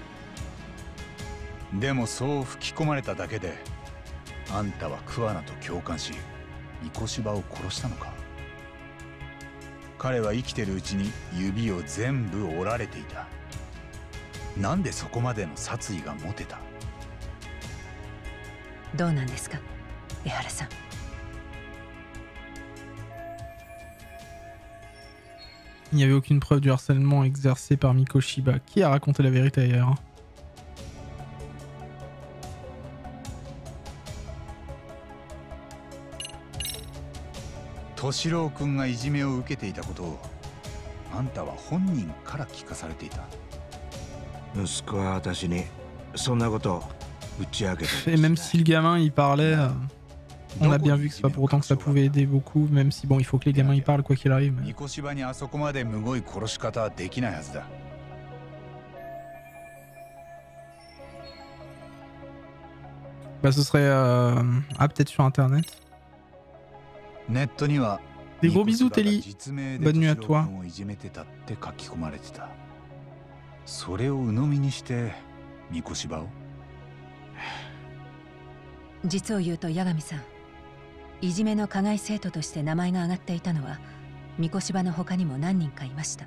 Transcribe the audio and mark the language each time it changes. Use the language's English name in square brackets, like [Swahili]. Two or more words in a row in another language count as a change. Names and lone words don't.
[Japanese] でもそう吹き込まれただけであんたは桑名と共感し三越柴を殺したのか。彼は生きてるうちに指を全部折られていた。なんでそこまでの殺意が持てた。どうなんですか、江原さん。 [French] Il n'y avait aucune preuve du harcèlement exercé par Mikoshiba. Qui a raconté la vérité ailleurs? [Japanese] Toshiro君がいじめを受けていたことをあんたは本人から聞かされていた。息子は私にそんなことを打ち明けて。 [French] Et même si le gamin il parlait, on a bien vu que c'est pas pour autant que ça pouvait aider beaucoup, même si bon il faut que les gamins y parlent quoi qu'il arrive. Mais... [Japanese] 三越柴にあそこまでむごい殺し方はできないはずだ。 [French] Bah ce serait peut-être sur internet. [Japanese] ネットには [French] Des gros bisous Telly. Bonne nuit à toi. [Japanese] それを鵜呑みにして三越柴を。実を言うと八神さん、いじめの加害生徒として名前が挙がっていたのは三越柴の他にも何人かいました。